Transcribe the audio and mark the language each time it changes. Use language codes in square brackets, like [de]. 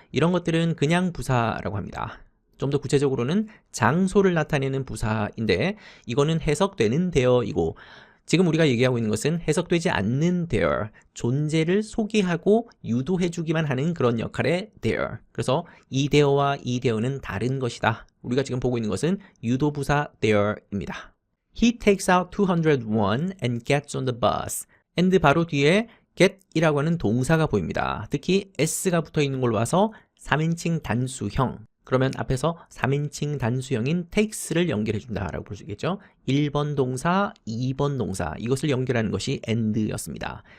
[ko] 이런 것들은 그냥 부사라고 합니다. 좀 더 구체적으로는 장소를 나타내는 부사인데 이거는 해석되는 there이고 지금 우리가 얘기하고 있는 것은 해석되지 않는 there, 존재를 소개하고 유도해주기만 하는 그런 역할의 there. 그래서 이 there와 이 there는 다른 것이다. 우리가 지금 보고 있는 것은 유도부사 there입니다. [en] He takes out 201 and gets on the bus. [ko] and 바로 뒤에 get이라고 하는 동사가 보입니다. 특히 s가 붙어 있는 걸로 봐서 3인칭 단수형. 그러면 앞에서 3인칭 단수형인 takes를 연결해 준다라고 볼 수 있겠죠. 1번 동사, 2번 동사 이것을 연결하는 것이 and였습니다.